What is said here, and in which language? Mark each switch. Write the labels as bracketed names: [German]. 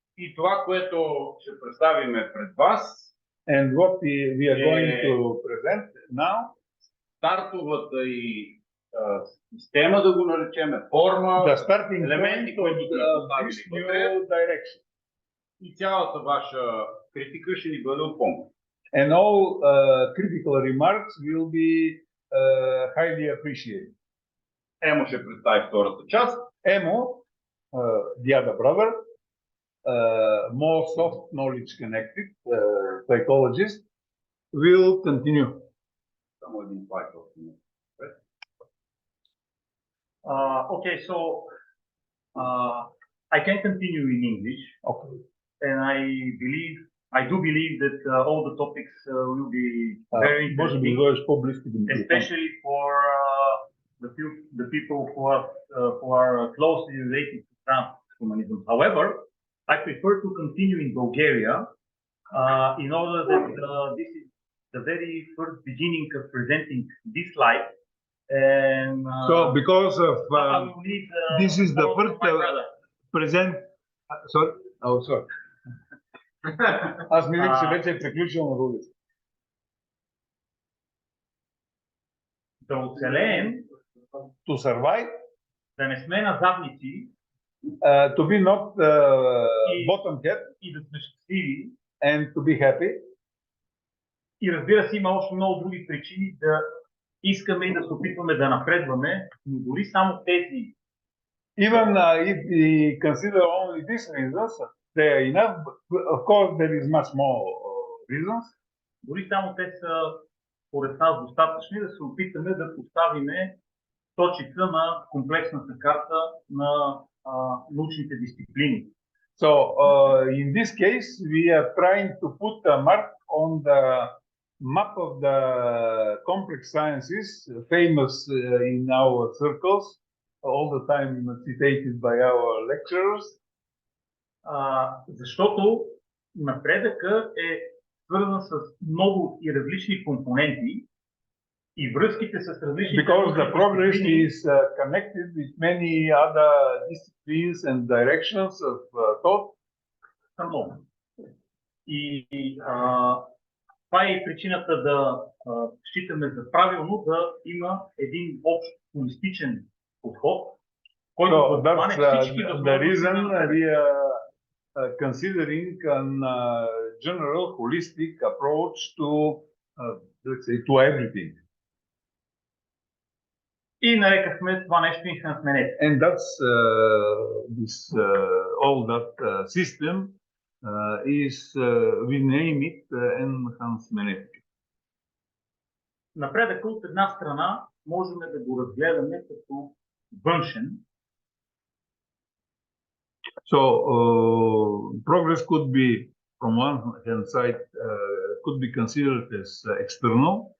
[Bulgarian] И това, което ще представим пред вас, [English] and what we are going to present now, [Bulgarian] стартовата и система, да го наречем, форма, елементи, които сме поставили вътре, и цялата ваша критика ще ни бъде от помощ. [English] And all critical remarks will be highly appreciated. [Bulgarian] Емо ще представи втората част. [English] Емо, the other brother, more soft knowledge connected psychologist, will continue. [Bulgarian] Само един слайд. [English] Okay, so I can continue in English. Okay. And I do believe that all the topics will be very interesting, especially for the people who are closely related to transhumanism. However, I prefer to continue in Bulgaria in order that this is the very first beginning of presenting this slide. And so because of this is the first present sorry. [Bulgarian] Аз мислех, че вече е приключил на български. Да оцелеем, [English] to survive, [Bulgarian] да не сме назадници, [English] to be not bottom head, [Bulgarian] и да сме щастливи, [English] and to be happy. [Bulgarian] И разбира се, има още много други причини да искаме и да се опитваме да напредваме, но дори само тези. [English] Even if we consider only these reasons, they are enough. Of course, there is much more reasons. [Bulgarian] Дори само те са поред нас достатъчни да се опитаме да поставиме точица на комплексната карта на научните дисциплини. [English] So, in this case, we are trying to put a mark on the map of the complex sciences, famous in our circles, all the time citated by our lecturers. [Bulgarian] Защото напредъка е свързан с много и различни компоненти и връзките с различни. [English] Because the progress is connected with many other disciplines and directions of thought. [Bulgarian] И това е причината да считаме за правилно да има един общ холистичен подход, който да обхване всички [English] the reason we are considering a general holistic approach to let's say to everything. [Bulgarian] И нарекахме това нещо Enhansmenetics. [English] And that's this all that system is we name it Enhansmenetics. [Bulgarian] Напредъка от една страна можем да го разгледаме като външен. [English] So progress could be from one hand side could be considered as external.